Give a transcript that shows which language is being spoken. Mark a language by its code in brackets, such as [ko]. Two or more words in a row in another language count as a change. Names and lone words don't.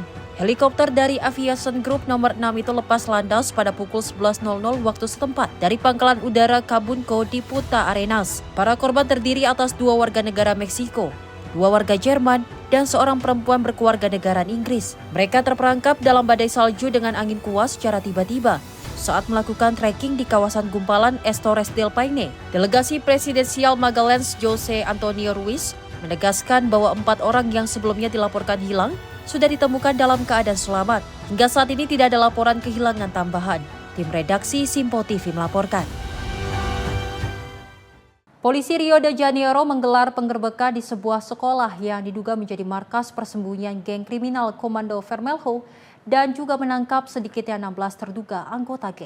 [id] Helikopter dari Aviation Group nomor 6 itu lepas landas pada pukul 11.00 waktu setempat dari Pangkalan Udara Cabunco di Punta Arenas. Para korban terdiri atas 2 warga negara Meksiko, 2 warga Jerman, dan seorang perempuan berkeluarga negaraan Inggris. Mereka terperangkap dalam badai salju dengan angin kuat secara tiba-tiba saat melakukan trekking di kawasan gumpalan Torres del Paine. Delegasi Presidensial Magallanes Jose Antonio Ruiz menegaskan bahwa 4 orang yang sebelumnya dilaporkan hilang sudah ditemukan dalam keadaan selamat. Hingga saat ini tidak ada laporan kehilangan tambahan. Tim redaksi Simpo TV melaporkan. Polisi Rio de Janeiro menggelar penggerbekan di sebuah sekolah yang diduga menjadi markas persembunyian geng kriminal Komando Vermelho dan juga menangkap sedikitnya 16 terduga anggota geng.